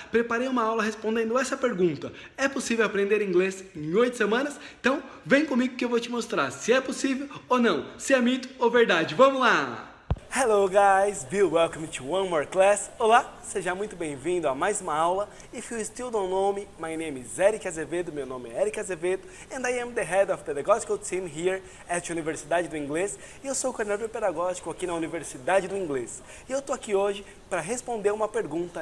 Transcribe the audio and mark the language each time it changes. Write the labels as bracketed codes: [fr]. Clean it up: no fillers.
[pt] Preparei uma aula respondendo essa pergunta. É possível aprender inglês em 8 semanas? Então vem comigo que eu vou te mostrar se é possível ou não, se é mito ou verdade. Vamos lá! [en] Hello guys, be welcome to one more class. [pt] Olá, seja muito bem-vindo a mais uma aula. [en] If you still don't know me, my name is Eric Azevedo, [pt] meu nome é Eric Azevedo, [en] and I am the head of pedagogical team here at Universidade do Inglês. [pt] E eu sou o coordenador pedagógico aqui na Universidade do Inglês. E eu tô aqui hoje para responder uma pergunta.